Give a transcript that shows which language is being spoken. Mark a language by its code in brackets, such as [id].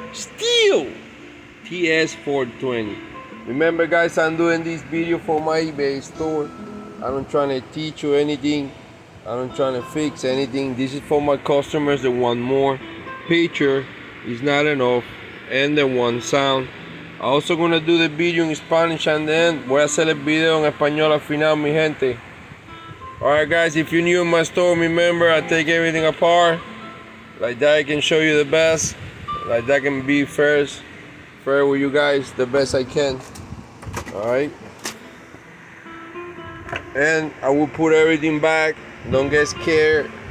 [en] Stihl TS420. Remember guys, I'm doing this video for my eBay store. I'm not trying to teach you anything. I'm not trying to fix anything. This is for my customers that want more. Picture is not enough, and they want sound. Also gonna do the video in Spanish, and then [es] voy a hacer el video en español al final, mi gente. [en] Alright guys, if you're new in my store, remember I take everything apart. Like that I can show you the best. Like that I can be fair with you guys the best I can. Alright. And I will put everything back. Don't get scared.